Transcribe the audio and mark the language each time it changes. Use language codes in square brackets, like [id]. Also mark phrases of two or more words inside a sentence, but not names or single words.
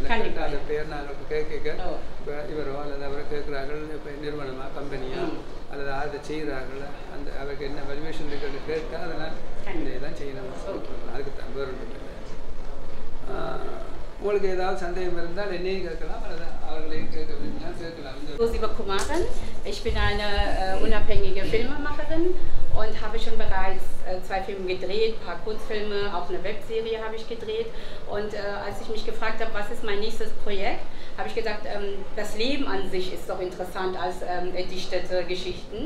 [ta] கேட்டால் அந்த பேர் நாங்கள் கேட்க இப்போ இவரோ அல்லது அவரை கேட்குறார்கள், இப்போ நிறுவனமா கம்பெனியா அல்லது அதை செய்கிறார்கள், அந்த அவருக்கு என்ன வேல்யூவேஷன் இருக்குன்னு கேட்டால் அதெல்லாம் இதெல்லாம் செய்யணும். அதுக்கு தான் வேறு ஒன்றும் இல்லை. உங்களுக்கு ஏதாவது சந்தேகம் இருந்தால் என்னையும் கேட்கலாம் அல்லது அவர்களையும் கேட்கலாம். [de] Sivakumaran, ich bin eine unabhängige Filmemacherin und habe schon bereits 2 Filme gedreht, ein paar Kurzfilme, auch eine Webserie habe ich gedreht. Und als ich mich gefragt habe, was ist mein nächstes Projekt, habe ich gesagt, das Leben an sich ist doch interessant als erdichtete Geschichten.